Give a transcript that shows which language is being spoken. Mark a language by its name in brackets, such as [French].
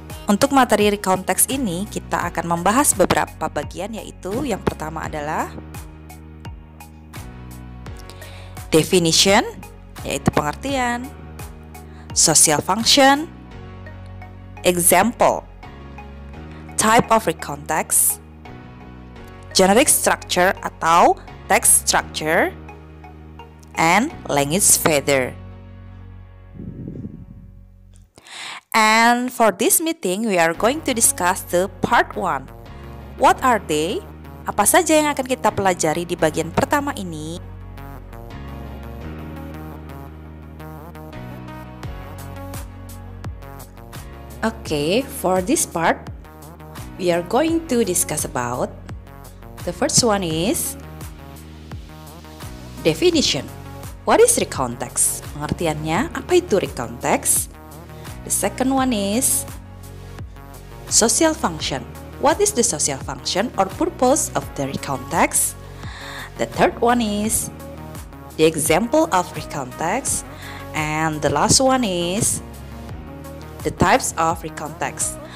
[Indonesian] Untuk materi recount text ini, kita akan membahas beberapa bagian, yaitu yang pertama adalah definition, yaitu pengertian, social function, example, type of recount text, generic structure atau text structure, and language feather. [English] And for this meeting, we are going to discuss the part 1. What are they? [Indonesian] Apa saja yang akan kita pelajari di bagian pertama ini? [English] Okay, for this part, we are going to discuss about the first one is definition. What is recount text? [Indonesian] Pengertiannya, apa itu recount text? [English] The second one is social function. What is the social function or purpose of the recount text? The third one is the example of recount text. And the last one is the types of recount text.